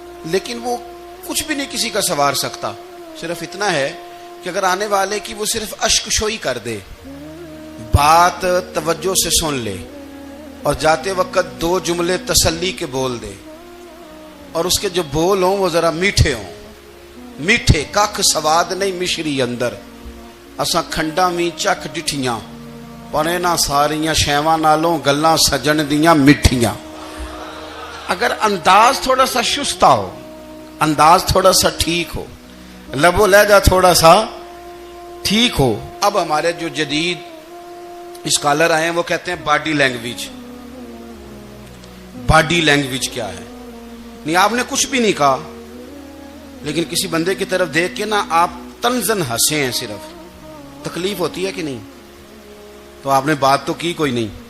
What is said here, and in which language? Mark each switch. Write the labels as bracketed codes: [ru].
[ur] لیکن وہ کچھ بھی نہیں کسی کا سنوار سکتا. صرف اتنا ہے کہ اگر آنے والے کی وہ صرف اشک شوئی کر دے, بات توجہ سے سن لے, اور جاتے وقت دو جملے تسلی کے بول دے, اور اس کے جو بول ہوں وہ ذرا میٹھے ہوں. [pa] میٹھے کھ سواد نہیں مشری اندر, اساں کھنڈا می چکھ ڈٹھیاں, پنے نہ ساریاں شیواں نالوں گلاں سجن دیاں مٹھیاں. [ur] اگر انداز تھوڑا سا شستہ ہو, انداز تھوڑا سا ٹھیک ہو, لب و لہجہ تھوڑا سا ٹھیک ہو. اب ہمارے جو جدید اسکالر آئے ہیں وہ کہتے ہیں باڈی لینگویج. باڈی لینگویج کیا ہے؟ نہیں, آپ نے کچھ بھی نہیں کہا, لیکن کسی بندے کی طرف دیکھ کے نا آپ تنزن ہنسے ہیں, صرف تکلیف ہوتی ہے کہ نہیں؟ تو آپ نے بات تو کی کوئی نہیں.